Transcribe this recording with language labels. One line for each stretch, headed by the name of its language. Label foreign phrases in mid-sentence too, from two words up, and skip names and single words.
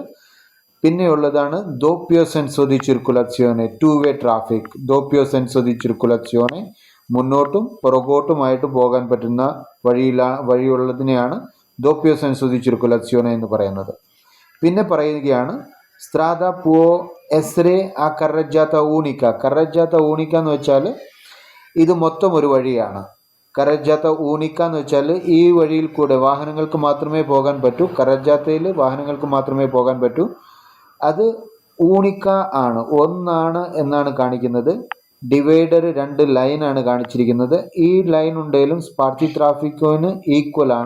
Malayalam: പിന്നെയുള്ളതാണ്
Italian: doppio senso di circolazione,
English: two way traffic.
Italian: doppio senso di circolazione,
Malayalam: മുന്നോട്ടും പുറകോട്ടുമായിട്ട് പോകാൻ പറ്റുന്ന വഴിയുള്ളതിനെയാണ്
Italian: doppio senso di circolazione
Malayalam: എന്ന് പറയുന്നത്. പിന്നെ പറയുകയാണ് സ്ട്രാദ
Italian: può essere a carreggiata unica
Malayalam: എന്ന് വെച്ചാൽ ഇത് മൊത്തം ഒരു വഴിയാണ്.
Italian: carreggiata unica
Malayalam: എന്ന് വെച്ചാൽ ഈ വഴിയിൽ കൂടെ വാഹനങ്ങൾക്ക് മാത്രമേ പോകാൻ പറ്റൂ. കറജ്ജാത്തയിൽ വാഹനങ്ങൾക്ക് മാത്രമേ പോകാൻ പറ്റൂ. അത് ഊണിക്ക ആണ്, ഒന്നാണ് എന്നാണ് കാണിക്കുന്നത്. ഡിവൈഡർ രണ്ട് ലൈനാണ് കാണിച്ചിരിക്കുന്നത്. ഈ ലൈൻ ഉണ്ടെങ്കിലും സ്പാർത്തി ട്രാഫിക്കിന് ഈക്വൽ ആണ്.